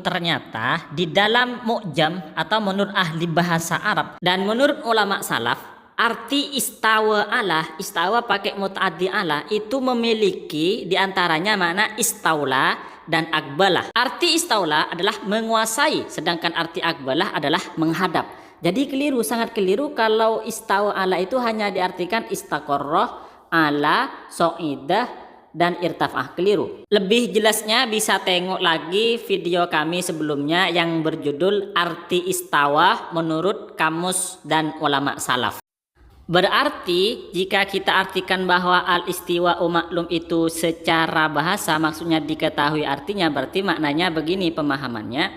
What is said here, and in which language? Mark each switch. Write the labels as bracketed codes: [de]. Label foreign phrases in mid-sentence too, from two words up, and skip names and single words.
[id] Ternyata di dalam mu'jam atau menurut ahli bahasa Arab dan menurut ulama salaf, arti istawa Allah, istawa pakai mut'addi ala itu memiliki diantaranya makna istaula dan akbalah. Arti istaula adalah menguasai, sedangkan arti akbalah adalah menghadap. Jadi keliru, sangat keliru kalau [ar] استوى على [id] itu hanya diartikan istaqarrah, ala, so'idah, dan irtafah. Keliru. Lebih jelasnya bisa tengok lagi video kami sebelumnya yang berjudul Arti Istawa menurut Kamus dan Ulama Salaf. Berarti jika kita artikan bahwa [ar] الاستواء معلوم [id] itu secara bahasa maksudnya diketahui artinya, berarti maknanya begini pemahamannya.